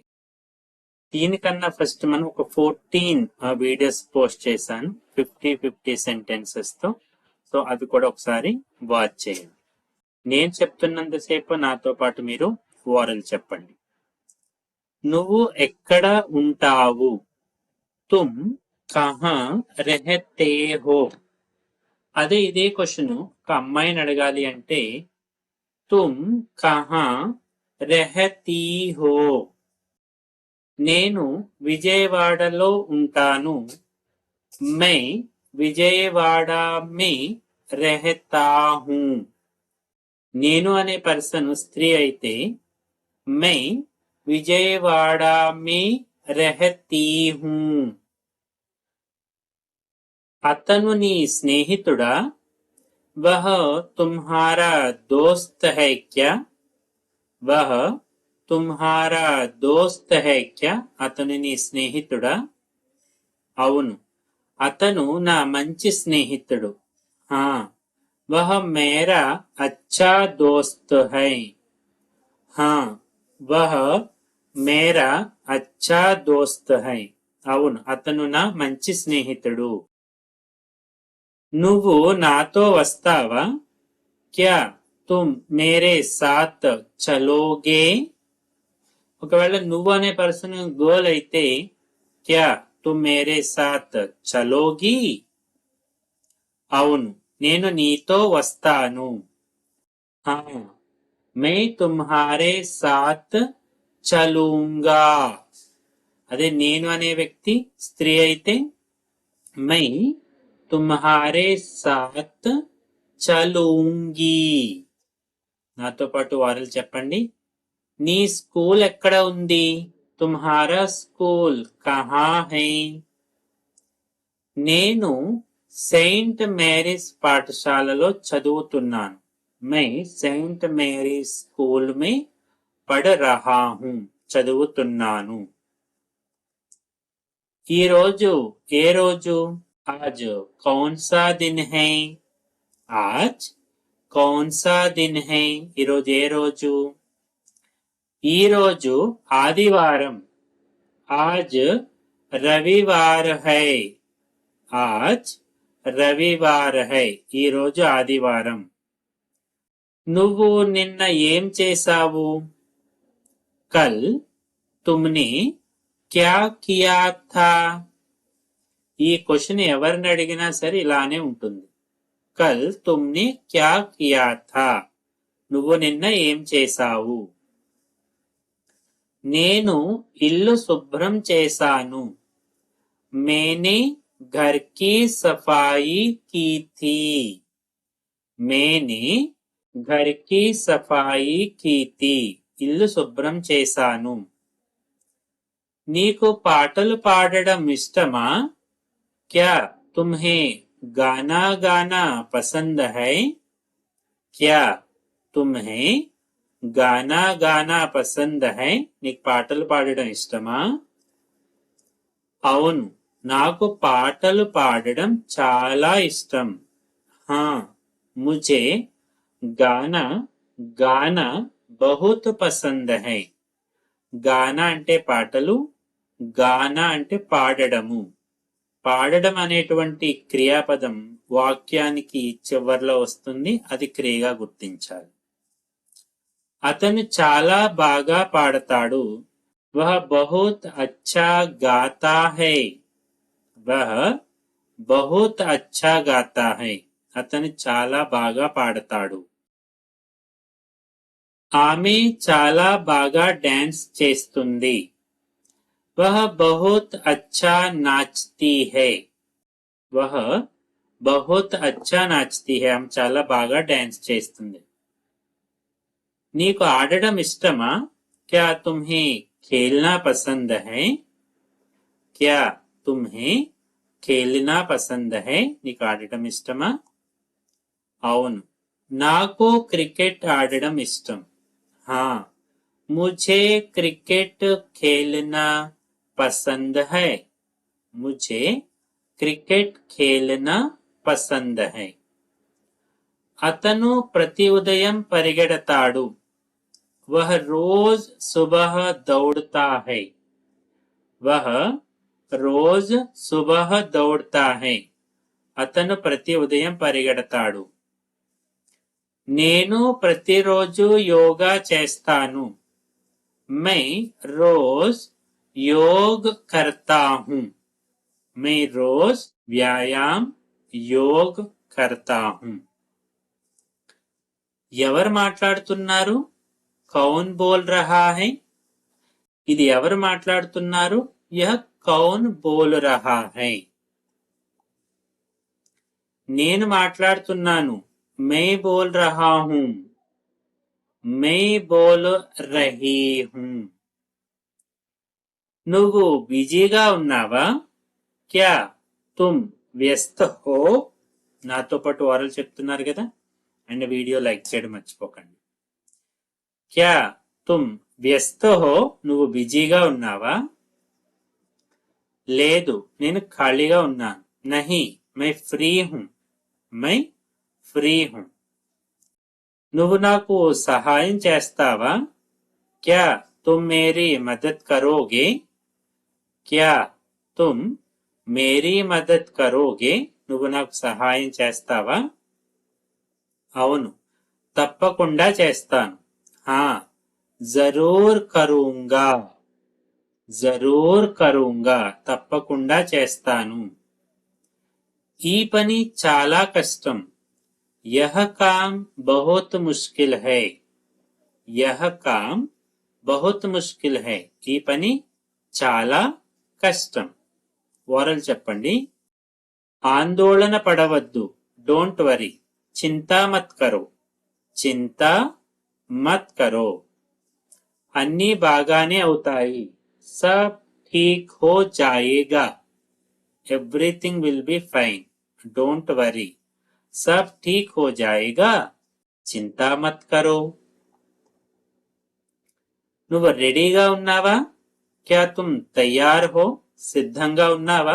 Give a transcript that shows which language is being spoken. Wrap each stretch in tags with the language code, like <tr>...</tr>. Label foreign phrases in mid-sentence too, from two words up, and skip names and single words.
<te>దీనికన్నా ఫస్ట్ మనం ఒక 14</te> <en>videos post</en> <te>చేశాను 50 సెంటెన్సెస్ తో. సో అది కూడా ఒకసారి వాచ్ చేయండి. నేను చెప్తున్నంతసేపు నాతో పాటు మీరు ఓరల్ చెప్పండి. నువ్వు ఎక్కడ ఉంటావు?</te> <hi>तुम कहाँ रहते हो.</hi> <te>అదే ఇదే క్వశ్చన్ ఒక అమ్మాయిని అడగాలి అంటే</te> <hi>तुम कहाँ रहती हो.</hi> <te>నేను విజయవాడలో ఉంటాను.</te> <hi>मैं विजयवाड़ा में रहता हूँ.</hi> <te>నేను అనే పర్సన్ స్త్రీ అయితే</te> <hi>मैं विजयवाड़ा में रहती हूँ.</hi> <te>అతను నీ స్నేహితుడా?</te> <hi>वह तुम्हारा दोस्त है क्या? वह तुम्हारा दोस्त है क्या?</hi> <te>అతను నీ స్నేహితుడా? అవును, అతను నా మంచి స్నేహితుడు.</te> <hi>हाँ, वह मेरा अच्छा दोस्त है. हाँ, वह मेरा अच्छा दोस्त है.</hi> <te>అవును, అతను నా మంచి స్నేహితుడు. నువ్వు నాతో వస్తావా?</te> <hi>क्या तुम मेरे साथ चलोगे?</hi> <te>ఒకవేళ నువ్వు అనే</te> <en>person girl</en> <te>అయితే</te> <hi>क्या तुम मेरे साथ चलोगी?</hi> <te>అవును, నేను నీతో వస్తాను.</te> <hi>हाँ, मैं तुम्हारे साथ चलूँगा.</hi> <te>అదే నేను అనే వ్యక్తి స్త్రీ అయితే</te> <hi>मैं तुम्हारे साथ चलूँगी.</hi> <te>నాతో పాటు వారలు చెప్పండి. నీ స్కూల్ ఎక్కడ ఉంది?</te> <hi>तुम्हारा स्कूल कहाँ है?</hi> <te>నేను సెయింట్ మేరీస్ పాఠశాలలో చదువుతున్నాను.</te> <hi>मैं सेंट मैरीज स्कूल में पढ़ रहा हूं.</hi> <te>చదువుతున్నాను. ఈ రోజు ఏ రోజు?</te> <hi>आज कौन सा दिन है? आज कौन सा दिन है?</hi> <te>ఈ రోజు ఏ రోజు? ఈ రోజు ఆదివారం.</te> <hi>आज रविवार है. आज रविवार है.</hi> <te>ఈ రోజు ఆదివారం. నువ్వు నిన్న ఏం చేశావు?</te> <hi>कल तुमने क्या किया था?</hi> <te>ఈ క్వశ్చన్ ఎవరిని అడిగినా సరే ఇలానే ఉంటుంది.</te> <hi>कल तुमने क्या किया था?</hi> <te>నువ్వు నిన్న ఏం చేశావు? నేను ఇల్లు శుభ్రం చేశాను.</te> <hi>मैंने घर की सफ़ाई की थी. मैंने घर की सफ़ाई की थी.</hi> <te>ఇల్లు శుభ్రం చేశాను. నీకు పాటలు పాడడం ఇష్టమా?</te> <hi>क्या तुम्हें गाना गाना पसंद है? क्या तुम्हें गाना गाना पसंद है?</hi> <te>నీకు పాటలు పాడడం ఇష్టమా? అవును, నాకు పాటలు పాడడం చాలా ఇష్టం.</te> <hi>हाँ, मुझे गाना गाना बहुत पसंद है.</hi> <te>గానా అంటే పాటలు, గానా అంటే పాడడము. పాడడం అనేటువంటి క్రియాపదం వాక్యానికి చివర్లో వస్తుంది, అది క్రియగా గుర్తించాలి. అతను చాలా బాగా పాడతాడు.</te> <hi>वह बहुत अच्छा गाता है. वह बहुत अच्छा गाता है.</hi> <te>అతను చాలా బాగా పాడతాడు. ఆమె చాలా బాగా డాన్స్ చేస్తుంది.</te> <hi>वह बहुत अच्छा नाचती है. वह बहुत अच्छा नाचती है.</hi> <te>ఆమె చాలా బాగా డాన్స్ చేస్తుంది. నీకు ఆడడం ఇష్టమా?</te> <hi>क्या तुम्हें खेलना पसंद है? क्या तुम्हें खेलना पसंद है?</hi> <te>నీకు ఆడటం ఇష్టమా? అవును, నాకు క్రికెట్ ఆడడం ఇష్టం.</te> <hi>हाँ, मुझे क्रिकेट खेलना पसंद है. मुझे क्रिकेट खेलना पसंद है.</hi> <te>అతను ప్రతి ఉదయం పరిగెడతాడు.</te> <hi>वह रोज सुबह दौड़ता है. वह रोज सुबह दौड़ता है.</hi> <te>అతను ప్రతి ఉదయం పరిగెడతాడు. నేను ప్రతిరోజు యోగా చేస్తాను.</te> <hi>मैं रोज योग करता हूँ. मैं रोज व्यायाम योग करता हूँ.</hi> <te>ఎవరు మాట్లాడుతున్నారు?</te> <hi>कौन बोल रहा है.</hi> <te>ఇది ఎవరు మాట్లాడుతున్నారు?</te> <hi>यह कौन बोल रहा है.</hi> <te>నేను మాట్లాడుతున్నాను.</te> <hi>मैं बोल रहा हूँ. मैं बोल रही हूँ.</hi> <te>నువ్వు బిజీగా ఉన్నావా?</te> <hi>क्या तुम व्यस्त हो.</hi> <te>నాతో పాటు వారలు చెప్తున్నారు కదా,</te> <en>and video like</en> <te>చేయడం మర్చిపోకండి.</te> <hi>क्या तुम व्यस्त हो.</hi> <te>నువ్వు బిజీగా ఉన్నావా? లేదు, నేను ఖాళీగా ఉన్నాను.</te> <hi>नहीं मैं फ़्री हूँ. मैं फ़्री हूँ.</hi> <te>నువ్వు నాకు సహాయం చేస్తావా?</te> <hi>क्या तुम मेरी मदद करोगे. क्या तुम मेरी मदद करोगे.</hi> <te>నువ్వు నాకు సహాయం చేస్తావా? అవును, తప్పకుండా చేస్తాను.</te> <hi>हाँ ज़रूर करूँगा. ज़रूर करूँगा.</hi> <te>తప్పకుండా చేస్తాను. ఈ పని చాలా కష్టం.</te> <hi>यह काम बहुत मुश्किल है. यह काम बहुत मुश्किल है.</hi> <te>ఈ పని చాలా కష్టం. ఓరల్ చెప్పండి. ఆందోళన పడవద్దు.</te> <en>don't worry.</en> <hi>चिंता मत करो. चिंता मत करो.</hi> <te>అన్నీ బాగానే అవుతాయి.</te> <hi>सब ठीक हो जाएगा.</hi> <en>Everything will be fine. Don't worry.</en> <hi>सब ठीक हो जाएगा. चिंता मत करो.</hi> <te>నువ్వు రెడీగా ఉన్నావా?</te> <hi>क्या तुम तैयार हो.</hi> <te>సిద్ధంగా ఉన్నావా?</te>